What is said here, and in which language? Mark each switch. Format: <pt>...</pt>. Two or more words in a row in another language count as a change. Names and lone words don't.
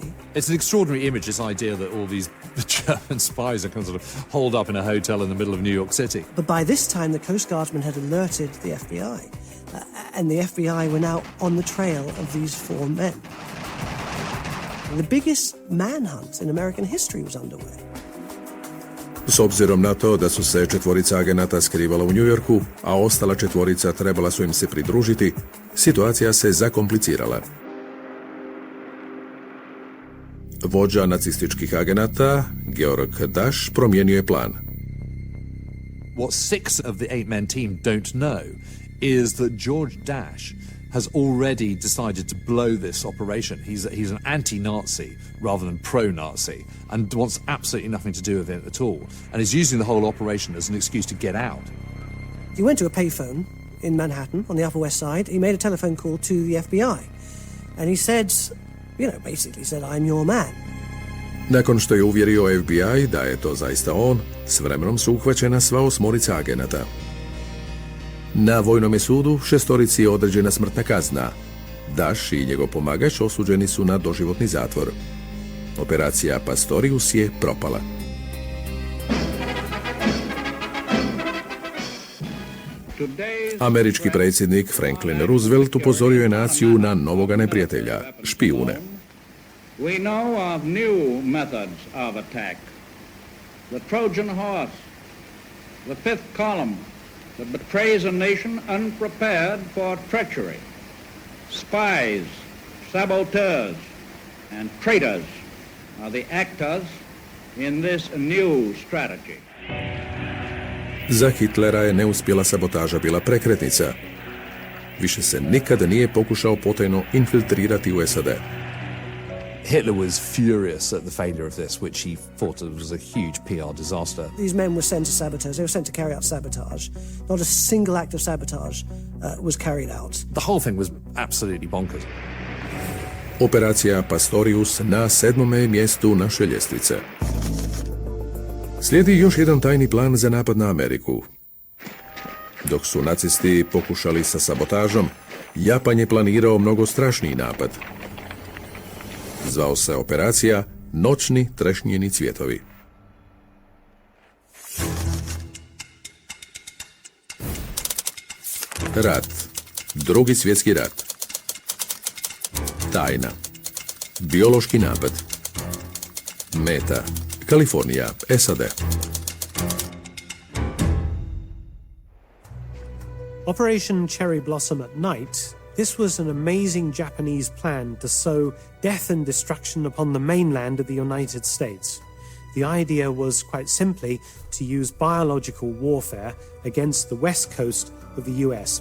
<en>It's an extraordinary image, this idea that all these German spies are kind of sort of holed up in a hotel in the middle of New York City. But by this time, the Coast Guardsmen had alerted the FBI, and the FBI were now on the trail of these 4 men. The biggest manhunt in American history was underway.</en> <hr>S obzirom na to da su se četvorica agenata skrivala u New Yorku, a ostala četvorica trebala su im se pridružiti, situacija se zakomplicirala. Vođa nacističkih agenata, Georg Dasch, promijenio je plan.</hr> <en>What 6 of the 8-man team don't know is that George Dasch has already decided to blow this operation. He's an anti-Nazi rather than pro-Nazi and wants absolutely nothing to do with it at all, and is using the whole operation as an excuse to get out. He went to a payphone in Manhattan on the Upper West Side. He made a telephone call to the FBI. And he said, basically said, I'm your man.</en> <hr>Nakon što je uvjerio FBI da je to zaista on, s vremenom su uhvaćena sva 8 agenata. Na vojnom sudu 6 je određena smrtna kazna. Dasch i njegov pomagač osuđeni su na doživotni zatvor. Operacija Pastorius je propala. Američki predsjednik Franklin Roosevelt upozorio je naciju na novoga neprijatelja, špijune.</hr> <en>We know of new methods of attack. The Trojan horse, the fifth column that betrays a nation unprepared for treachery. Spies, saboteurs, and traitors are the actors in this new strategy.</en> <hr>Za Hitlera je neuspjela sabotaža bila prekretnica. Više se nikada nije pokušao potajno infiltrirati u SAD.</hr> <en>Hitler was furious at the failure of this, which he thought it was a huge PR disaster. These men were sent to sabotage. They were sent to carry out sabotage. Not a single act of sabotage was carried out. The whole thing was absolutely bonkers.</en> <hr>Operacija Pastorius na 7. mjestu naše ljestvice. Slijedi još jedan tajni plan za napad na Ameriku. Dok su nacisti pokušali sa sabotažom, Japan je planirao mnogo strašniji napad. Zvao se operacija Noćni trešnjeni cvjetovi. Rat. Drugi svjetski rat. Tajna. Biološki napad. Meta. Kalifornija, SAD.</hr> <en>Operation Cherry Blossom at Night, this was an amazing Japanese plan to sow death and destruction upon the mainland of the United States. The idea was quite simply to use biological warfare against the west coast of the US.</en>